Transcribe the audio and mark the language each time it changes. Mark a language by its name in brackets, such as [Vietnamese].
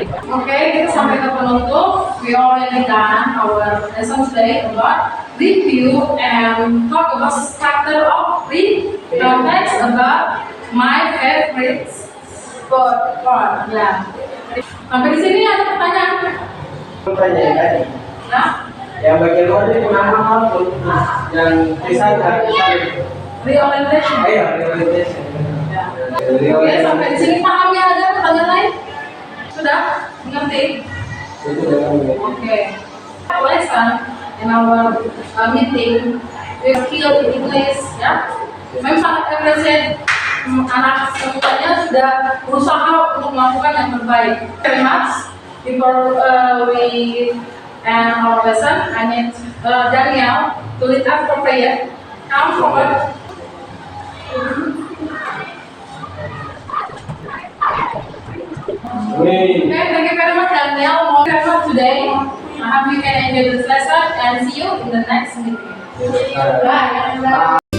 [Indonesian] Oke, kita sampai ke penutup. [English] We already done our lesson today about review and talk about chapter of text about my favorite sport. [Indonesian] Ya. Sampai di sini ada pertanyaan? Pertanyaan tadi. Nah, Yang bagian luar itu nama apa? Yang desain dari [English] Reorientation. [Indonesian] Iya, reorientation. Ya. Oke, sampai di sini paham ya, ada pertanyaan lain? Sudah? Mengerti? Itu dengan Oke. [English] Lesson in our meeting, we skill in English, ya. [Indonesian] Memang sangat appreciate anak semuanya sudah berusaha untuk melakukan yang terbaik. [English] Very much. Before we end our lesson, I need Daniel to lead us for prayer. Come forward. [Indonesian] Amin. [English] Okay, thank you very much, Daniel. More very much today. I hope you can enjoy this lesson and see you in the next meeting. Bye.